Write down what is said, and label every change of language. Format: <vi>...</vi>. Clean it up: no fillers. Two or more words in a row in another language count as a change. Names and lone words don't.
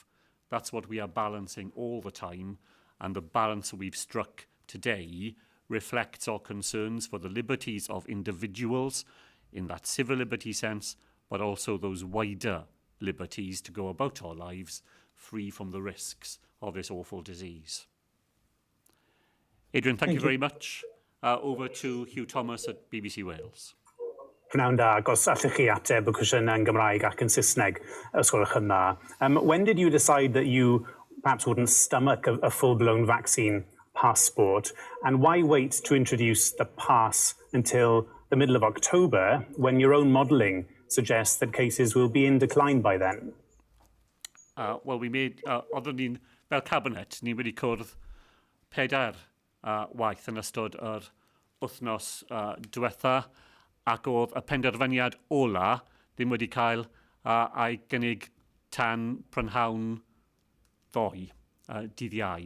<en>That's what we are balancing all the time, and the balance we've struck today reflects our concerns for the liberties of individuals in that civil liberty sense, but also those wider liberties to go about our lives free from the risks of this awful disease. Adrian, thank you very much. Over to Hugh Thomas at BBC Wales.</en> <cy>Prynawn da, os allech chi ateb y cwestiwn yn Gymraeg ac yn Saesneg, os gwelwch yn dda.</cy> <en>When did you decide that you perhaps wouldn't stomach a full-blown vaccine passport? And why wait to introduce the pass until the middle of October when your own modelling suggests that cases will be in decline by then? Well, we made,</en> <cy>oedden ni'n, fel Cabinet, ni wedi cwrdd 4 waith yn ystod yr wythnos diwetha, ac oedd y penderfyniad ola ddim wedi cael ei gynnig tan prynhawn ddoe, dydd Iau.</cy>